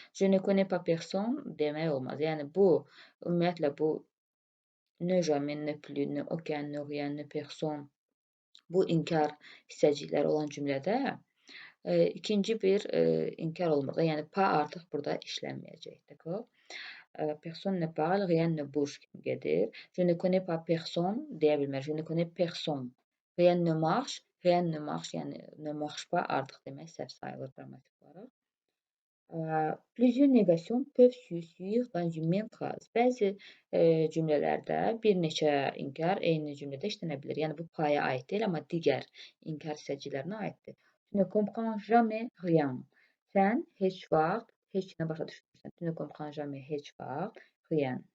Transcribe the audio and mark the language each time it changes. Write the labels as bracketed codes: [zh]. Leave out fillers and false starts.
[fr] Je ne connais pas personne [az] demək olmaz. Yəni bu ümumiyyətlə bu ne jamais, ne plus, ne aucun, ne rien, ne personne bu inkar hissəcikləri olan cümlədə ikinci bir inkar olmur da. Yəni pas artıq burada işlənməyəcək. [fr] D'accord? Personne ne parle, rien ne bouge [az] kimi gedir. [fr] Je ne connais pas personne [az] deyə bilmər. [fr] Je ne connais personne. Rien ne marche, rien ne marche, yəni ne marche pas [az] artıq demək səhv sayılır qrammatik olaraq. [fr] Plusieurs négations peuvent suivre dans une même phrase. [az] Bəzi cümlələrdə bir neçə inkar eyni cümlədə işlənə bilər. Yəni bu paya aid deyil, amma digər inkar hissəciklərinə aiddir. [fr] Tu ne comprends jamais rien. [az] Sən heç vaxt heç nə başa düşmürsən. [fr] Tu ne comprends jamais [az] heç vaxt [fr] rien.